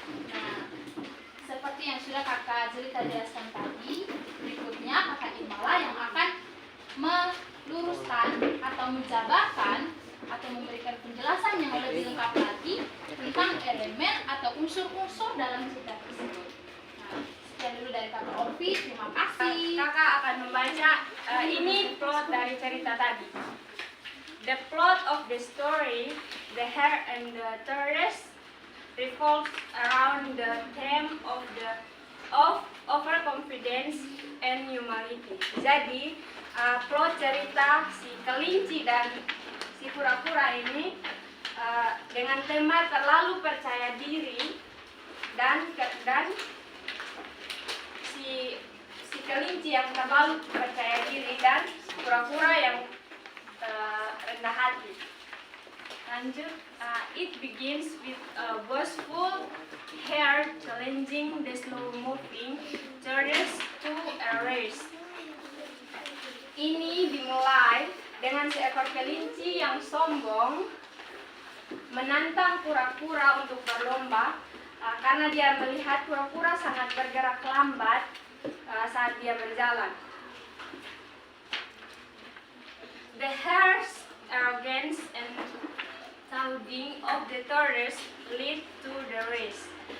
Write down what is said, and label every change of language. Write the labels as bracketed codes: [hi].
[id] Nah, seperti yang sudah Kakak jelaskan tadi, berikutnya Kakak Irma lah yang akan meluruskan atau menjabarkan atau memberikan penjelasan yang lebih lengkap lagi tentang elemen atau unsur-unsur dalam cerita tersebut. Nah, sekian dulu dari Kakak Ovi, terima kasih. Kakak akan membaca ini plot dari cerita tadi. [en] The plot of the story, The Hare and the Tortoise, revolves around the theme of overconfidence and humility. [id] Jadi, plot cerita si kelinci dan si kura-kura ini dengan tema terlalu percaya diri dan si kelinci yang terlalu percaya diri dan kura-kura yang rendah hati. Lanjut, [en] it begins with a boastful hare challenging the slow-moving tortoise to a race. [id] Ini dimulai dengan seekor kelinci yang sombong menantang kura-kura untuk berlomba karena dia melihat kura-kura sangat bergerak lambat saat dia berjalan. [en] The hare's arrogance and taunting of the tortoise lead to the race.